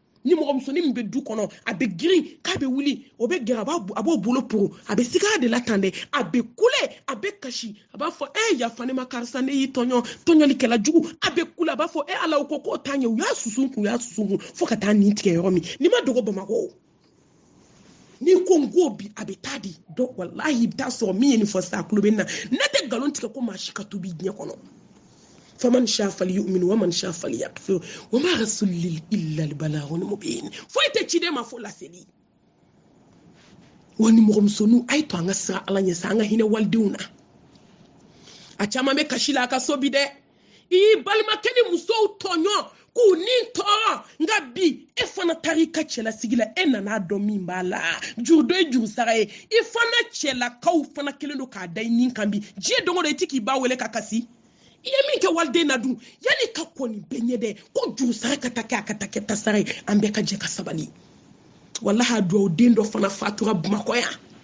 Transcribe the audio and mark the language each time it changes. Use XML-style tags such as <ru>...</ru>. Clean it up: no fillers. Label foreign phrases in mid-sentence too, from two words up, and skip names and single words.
<bm>ni mɔgɔ musonin bɛ du kɔnɔ a bɛ girin k'a bɛ wuli o bɛ gɛrɛ a b'o bolo poro a bɛ sigi de la tan dɛ a bɛ kule a bɛ kasi a b'a fɔ yafa ne ma karisa ne y'i tɔɲɔlikɛla jugu a bɛ kule a b'a fɔ ala ko k'o t'a ɲɛ u y'a susu kun fo ka taa nin tigɛ yɔrɔ min ni ma dogo Bamakɔ ni ko n ko bi a bɛ taa di donc wallahi i bɛ taa sɔrɔ min ye nin fɔ sisan a tulo bɛ na ne tɛ nkalon tigɛ ko maa si ka tubi diɲɛ kɔnɔ faman</bm> <ar>شاء فليؤمن ومن شاء فليكفر وما الرسول إلا البلاغ المبين</ar> <bm>foyi tɛ ciden ma fo laseli wa ni mɔgɔ musonu ay to an ka sira ala ɲɛ sa an ka hinɛ walidenw na a caman bɛ kasi la a ka so bi dɛ i balimakɛ ni musow tɔɲɔ k'u ni tɔɔrɔ nka bi e fana taara i ka cɛlasigi la e nana dɔn min b'a la juru dɔ ye juru sara ye i fana cɛlakaw fana kelen don k'a da i nin kan bi diɲɛ don o don i tɛ k'i ba wele ka kasi i ye min kɛ waliden na dun yanni ka kɔni bɛɛ ɲɛ dɛ ko juru sara ka taa kɛ a ka taa kɛ tasara ye an bɛɛ ka jɛ ka sabali wallahi a duwawu den dɔ fana fatura Bamakɔ yan</bm>